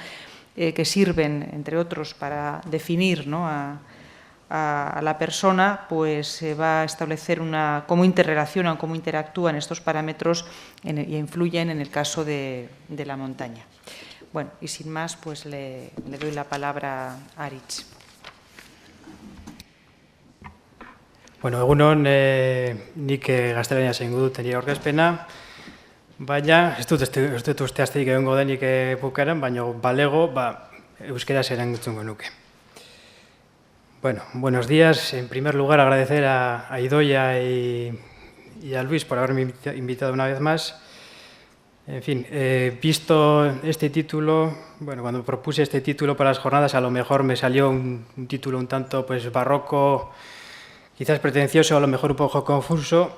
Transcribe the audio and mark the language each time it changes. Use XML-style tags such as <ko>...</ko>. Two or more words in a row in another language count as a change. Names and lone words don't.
<es>Que sirven, entre otros, para definir, ¿no? a la persona, pues va a establecer cómo interrelacionan, cómo interactúan estos parámetros y influyen en el caso de la montaña. Bueno, y sin más, pues le doy la palabra a Aritz.</es> <eu>Bueno, egunon, nik gaztelania zengu dut nire aurkezpena, baina ez dut usteazteik egongo denik bukaeran, baina balego, euskaraz erantzungo nuke.</eu> <es>Bueno, buenos días. En primer lugar, agradecer a Idoia y a Luis por haberme invitado una vez más. En fin, visto este título, bueno, cuando propuse este título para las jornadas, a lo mejor me salió un título un tanto pues barroco, quizás pretencioso, a lo mejor un poco confuso.</es>